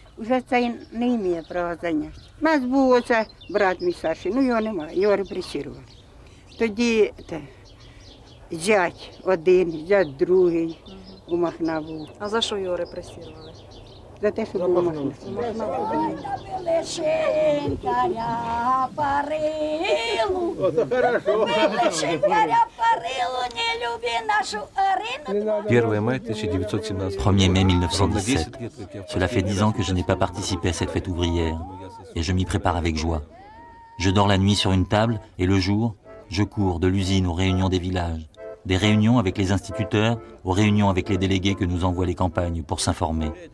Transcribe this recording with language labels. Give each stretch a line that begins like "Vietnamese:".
Ukrainian: вже цей не має права зайняти. У нас був оце брат мій старший, ну його немає, його репресували. Тоді зять один, зять другий у Махна був. А за що його репресували? За те, що був у Махна. Шинкаря парилу, били шинкаря парилу, не люби нашу Арину.
Russian: 1 мая 1917.
French: 1er mai 1917. Cela fait 10 ans que je n'ai pas participé à cette fête ouvrière, et je m'y prépare avec joie. Je dors la nuit sur une table, et le jour, je cours de l'usine aux réunions des villages, des réunions avec les instituteurs, aux réunions avec les délégués que nous envoient les campagnes pour s'informer.